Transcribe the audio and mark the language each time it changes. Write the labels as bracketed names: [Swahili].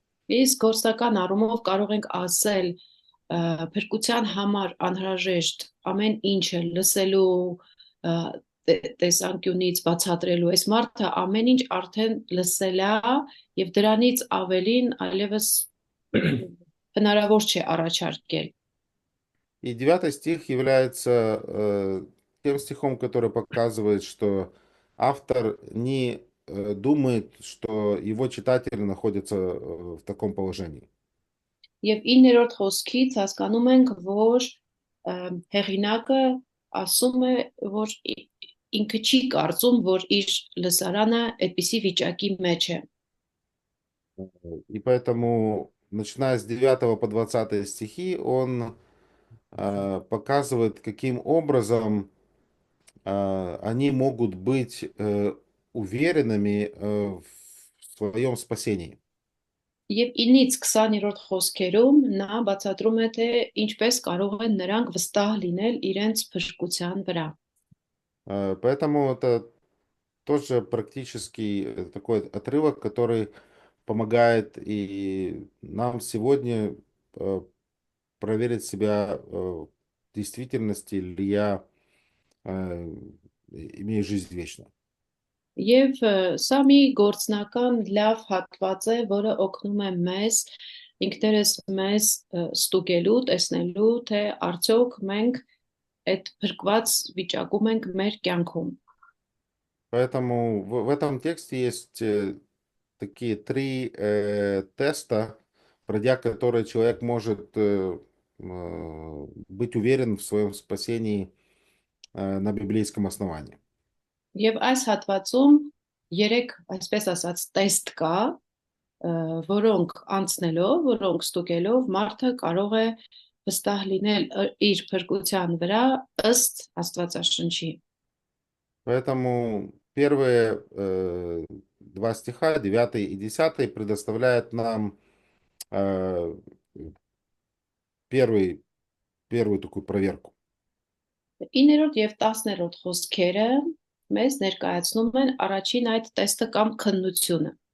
[Armenian] Իսկ գործական առումով կարող ենք ասել փրկության համար անհրաժեշտ ամեն ինչը լսելու տեսանկյունից բացատրելու այս մարդը ամեն ինչ արդեն լսել է եւ դրանից ավելին այլևս հնարավոր չէ առաջարկել։ [Russian] И 9 стих является тем стихом, который показывает, что автор не думает, что его читатели находятся в таком положении. [Armenian] Եվ 9-րդ խոսքից հասկանում ենք, որ հեղինակը ասում է, որ ինքը չի կարծում, որ իր լսարանը այդպիսի վիճակի մեջ է։ [Russian] И поэтому, начиная с 9 по 20 стихи, он показывает, каким образом они могут быть уверенными в своем спасении. [Armenian] Եվ 9-ից 20-րդ խոսքերում նա բացատրում է, թե ինչպես կարող են նրանք վստահ լինել իրենց փրկության վրա։ [Russian] Поэтому это тоже практически такой отрывок, который помогает и нам сегодня проверить себя в действительности, ли я имею жизнь вечную. [Armenian] Եվ սա մի գործնական լավ հատված է, որը օգնում է մեզ ինքներս մեզ ստուգելու, տեսնելու, թե արդյոք մենք այդ փրկված վիճակում ենք մեր կյանքում։ [Russian] Поэтому в этом тексте есть такие три теста, пройдя которые человек может быть уверен в своем спасении на библейском основании. [Armenian] Եվ այս հատվածում երեք, այսպես ասած, տեստ կա, որոնք անցնելով, որոնք ստուգելով մարդը կարող է վստահ լինել իր փրկության վրա ըստ Աստվածաշնչի։ [Russian] Поэтому первые два стиха, 9 и 10, предоставляют нам первую такую проверку. [Armenian] 9-րդ եւ 10-րդ խոսքերը մեզ ներկայացնում են առաջին այդ տեստը կամ քննությունը։